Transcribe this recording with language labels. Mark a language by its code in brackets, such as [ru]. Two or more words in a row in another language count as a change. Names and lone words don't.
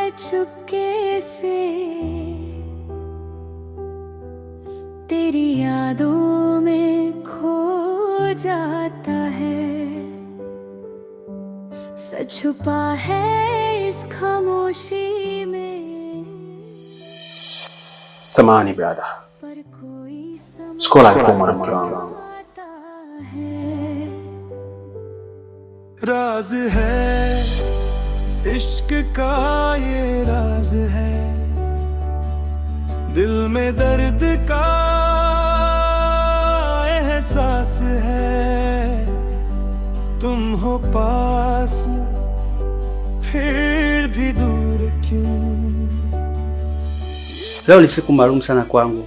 [hi] चुपके से तेरी यादों में खो जाता है, सच छुपा है इस खामोशी में। [sw] Samahani brother, Skola alikuwa mwanamke wangu. [hi] राज है इश्क का ये राज है, दिल में दर्द का एहसास है, तुम हो पास फिर भी दूर क्यों। [sw] Leo ni siku maalum sana kwangu.